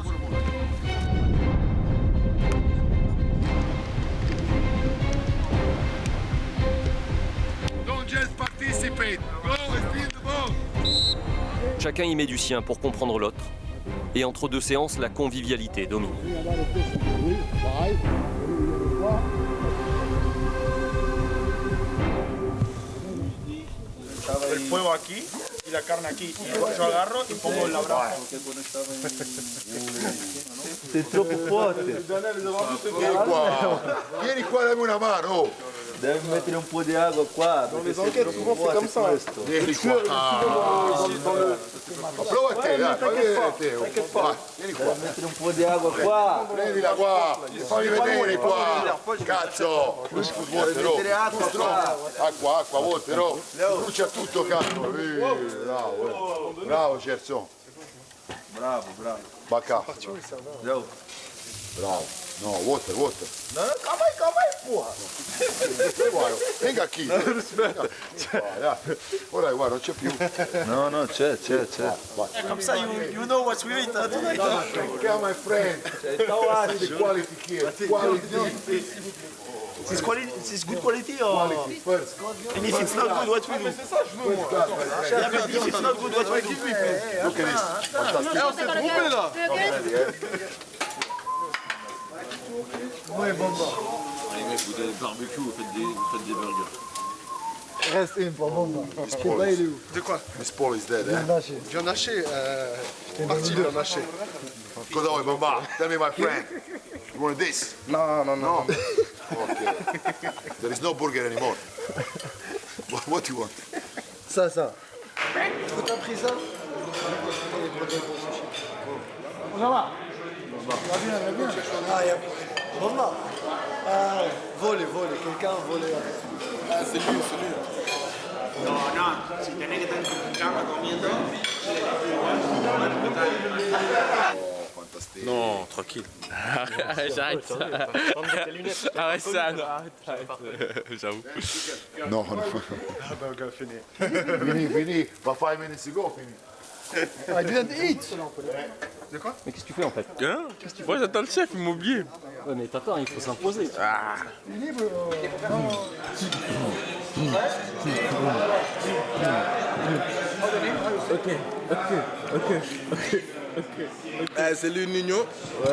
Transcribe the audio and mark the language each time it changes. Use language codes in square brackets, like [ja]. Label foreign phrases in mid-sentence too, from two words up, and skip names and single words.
[fr] Chacun y met du sien pour comprendre l'autre. Et entre deux séances, la convivialité domine. [es] El fuego aquí y la carne aquí. Y yo agarro y pongo el abrazo. [it] Sei troppo forte. Vieni qua, dammi una mano. Deve mettere un po' di acqua qua. [fr] Dans les enquêtes, souvent c'est comme ça. [it] Vieni qua. Prova a te, dai. [fr] T'inquiète pas. [it] Vieni qua. Deve mettere un po' di acqua qua. Prendila qua. Fammi vedere qua. Cazzo. Deve mettere acqua qua. Acqua, Walter. Brucia tutto, cazzo. Bravo, Gerson. Bravo. Bacca. Bravo. No, Walter. [pt] No, calma aí, porra. [it] Venga qui. Ora guarda, non c'è più. No, c'è. [fr] Comme ça, [en] you know what we eat tonight. Come my friend. See the quality here. Quality. It's good quality or? Quality first. And if it's not good, what we do? Yeah, but if it's not good, what we do? Look at this. Fantastic. [fr] On s'est trompé là. Ouais, bon. Les mecs, vous avez barbecue, vous faites des burgers. Reste une pour bon. Je sais pas, il est où? De quoi? [en] This ball is dead, [fr] Viens lâcher. Viande hachée, partie viande hachée. [it] Cosa vuoi, mamma? [en] Tell me, my friend. You want this? Non. Okay. There is no burger anymore. What do you want? [fr] Ça. Faut ta prison. On va. Ah, y'a... Maman. Ah, voler, quelqu'un voler. Ah, c'est lui. [es] No, si tenés que estar en tu cama comiendo. [fr] Non, tranquille. J'arrête ça. Arrête ça, non. J'avoue. No. Fini. [en] For 5 minutes ago, fini. I didn't eat. [fr] Mais qu'est-ce que tu fais en fait? Hein? Moi j'attends le chef, il m'a oublié. Ouais, mais t'attends, il faut s'imposer. Ah. C'est lui Nino. Ouais.